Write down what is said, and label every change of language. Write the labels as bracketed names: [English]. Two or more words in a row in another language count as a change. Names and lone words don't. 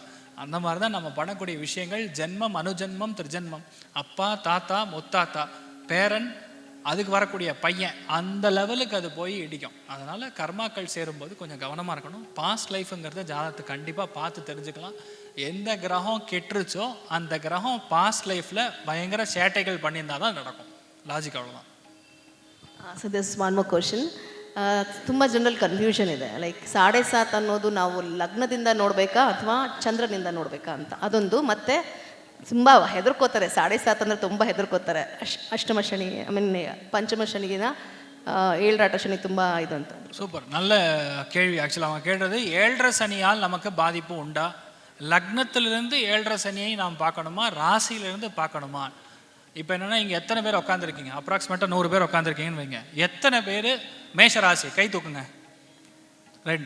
[Tamil] அந்த மாதிரி தான் நம்ம பண்ணக்கூடிய விஷயங்கள். ஜென்மம், அனுஜென்மம், திருஜென்மம், அப்பா தாத்தா முத்தாத்தா பேரன், அதுக்கு வரக்கூடிய பையன், அந்த லெவலுக்கு அது போய் இடிக்கும். அதனால் கர்மாக்கள் சேரும்போது கொஞ்சம் கவனமாக இருக்கணும். [English] past lifeங்கிறத [Tamil] ஜாதகத்தை கண்டிப்பாக பார்த்து தெரிஞ்சுக்கலாம். எந்த கிரகம் கெட்டுருச்சோ அந்த கிரகம் [English] past lifeில் [Tamil] பயங்கர சேட்டைகள் பண்ணியிருந்தால் தான் நடக்கும். லாஜிக் அவ்வளோதான். [English] so this one more question. [Kannada] ತುಂಬ ಜನರಲ್ಲಿ ಕನ್ಫ್ಯೂಷನ್ ಇದೆ. ಲೈಕ್ 7.5 ಅನ್ನೋದು ನಾವು ಲಗ್ನದಿಂದ ನೋಡಬೇಕಾ ಅಥವಾ ಚಂದ್ರನಿಂದ ನೋಡಬೇಕಾ ಅಂತ ಅದೊಂದು. ಮತ್ತು ತುಂಬ ಹೆದರ್ಕೋತಾರೆ, 7.5 ಅಂದರೆ ತುಂಬ ಹೆದರ್ಕೋತಾರೆ. ಅಷ್ಟಮ ಶನಿ, [English] I mean [Kannada] ಪಂಚಮ ಶನಿಗಿನ 7 ಶನಿ ತುಂಬ ಇದು ಅಂತ. [Tamil] சூப்பர், நல்ல கேள்வி. ஆக்சுவலாக அவங்க கேட்டது 7.5 சனியால் நமக்கு பாதிப்பு உண்டா, லக்னத்திலிருந்து 7.5 சனியை நாம் பார்க்கணுமா, ராசியிலிருந்து பார்க்கணுமா. இப்போ என்னென்னா, இங்கே எத்தனை பேர் உட்காந்துருக்கீங்க? அப்ராக்சிமேட்டாக 100 பேர் உட்காந்துருக்கீங்கன்னு வைங்க. எத்தனை பேர் மேஷ ராசி? கை தூக்குங்க. 2.